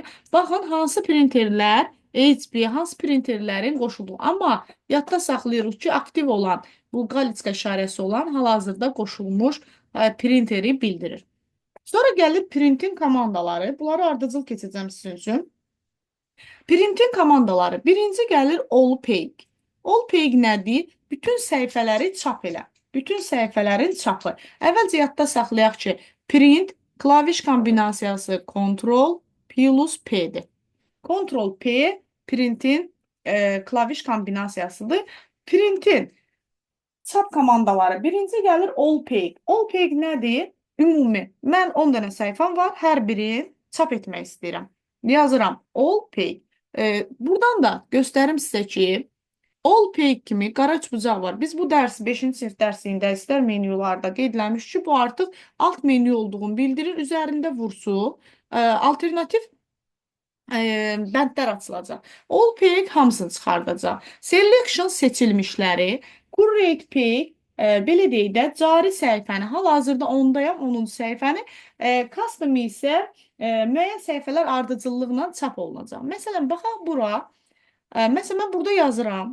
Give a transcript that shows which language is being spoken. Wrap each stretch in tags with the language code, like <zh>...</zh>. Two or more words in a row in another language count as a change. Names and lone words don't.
<az>Baxın, hansı printerlər HP, hansı printerlərin qoşulduğu. Amma yadda saxlayırıq ki, aktiv olan, bu qaliçka işarəsi olan hal-hazırda qoşulmuş printeri bildirir. Sonra gəlir printin komandaları. Bunları ardıcıl keçəcəm sizin üçün. Printin komandaları. Birinci gəlir</az> <en>all page. All page</en> <az>nədir? Bütün səhifələri çap elə. Bütün səhifələrin çapı. Əvvəlcə yadda saxlayaq ki, print klaviş kombinasiyası Ctrl plus P-dir. Ctrl P printin klaviş kombinasiyasıdır. Printin çap komandaları. Birinci gəlir</az> <en>all page. All page</en> <az>nədir? Ümumi. Mən 10 dənə səhifəm var. Hər birini çap etmək istəyirəm. Yazıram</az> <en>all page.</en> <az>Buradan da göstərim sizə ki,</az> <en>all page</en> <az>kimi qara bucaq var. Biz bu dərsi 5-ci sinif dərsində istər menyularda qeydləmiş ki, bu artıq alt menyu olduğunu bildirir. Üzərində vursu, alternativ bəndlər açılacaq.</az> <en>All page</en> <az>hamısını çıxardacaq. Selection seçilmişləri,</az> <en>current page,</en> <az>belə deyək də, cari səhifəni, hal-hazırda ondayam, 10-cu səhifəni, custom isə müəyyən səhifələr ardıcıllıqla çap olunacaq. Məsələn, baxaq bura. Məsələn, mən burada yazıram.</az>